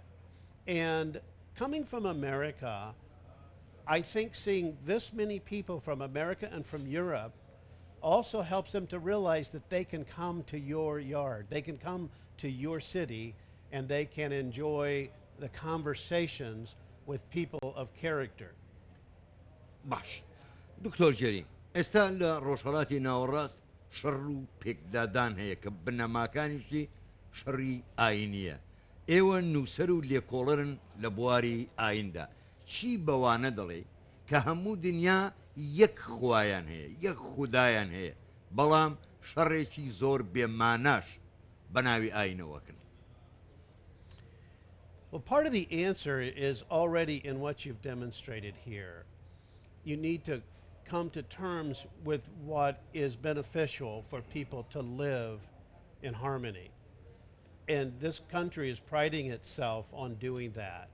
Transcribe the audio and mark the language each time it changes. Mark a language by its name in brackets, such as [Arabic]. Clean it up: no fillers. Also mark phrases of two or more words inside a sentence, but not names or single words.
[English] And coming from America, I think seeing this many people from America and from Europe also helps them to realize that they can come to your yard, they can come to your city, and they can enjoy the conversations with people of character. [Central Kurdish] باش دکتۆر جێری ئێستا لە ڕۆژهەڵاتی ناوەڕاست شەڕ و پێکدادان هەیە کە بنەماکانیشی شەڕی ئاینیە. ئێوە نووسەر و لێکۆڵەرن لە بواری ئایندا چی بەوانە دەڵێ کە هەموو دنیا یەک خوایان هەیە یەک خودایان هەیە بەڵام شەڕێکی زۆر بێماناش بە ناوی ئاینەوەکن. [English] Well, part of the answer is already in what you've demonstrated here. You need to come to terms with what is beneficial for people to live in harmony. And this country is priding itself on doing that.